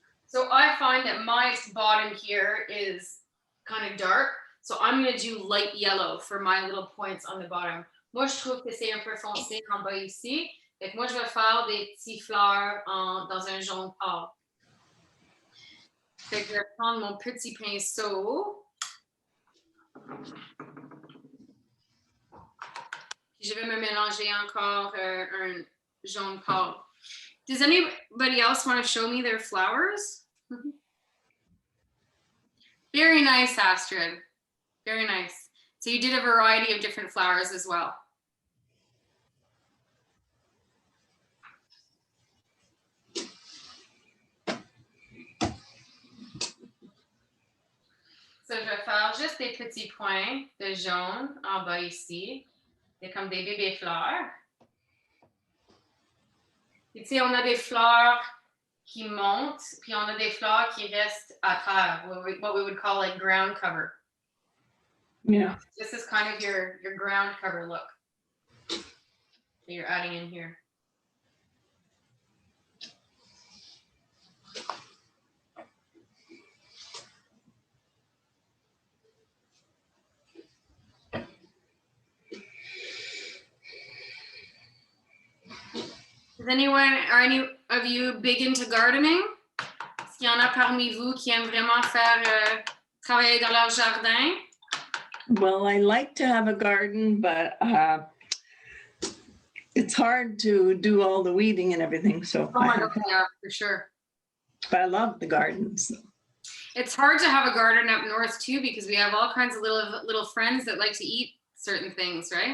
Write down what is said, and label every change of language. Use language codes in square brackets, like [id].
[en] So I find that my bottom here is kind of dark. So I'm going to do light yellow for my little points on the bottom. [fr] Moi, je trouve que c'est un peu foncé en bas ici. Et moi, je vais faire des petits fleurs dans un jaune pâle. Fait que je vais prendre mon petit pinceau. Je vais me mélanger encore un jaune pâle. [en] Does anybody else want to show me their flowers? Very nice, Astrid. Very nice. So you did a variety of different flowers as well. [fr] So je vais faire juste des petits points de jaune en bas ici. C'est comme des bébés fleurs. Et tu sais, on a des fleurs qui montent, puis on a des fleurs qui restent à terre, [en] what we would call like ground cover. Yeah. This is kind of your ground cover look that you're adding in here. Are any of you big into gardening? [fr] Est-ce qu'il y en a parmi vous qui aiment vraiment faire travailler dans leur jardin? [en] Well, I like to have a garden, but it's hard to do all the weeding and everything. So, Oh my God, yeah, for sure. but I love the gardens. It's hard to have a garden up north too because we have all kinds of little friends that like to eat certain things, right?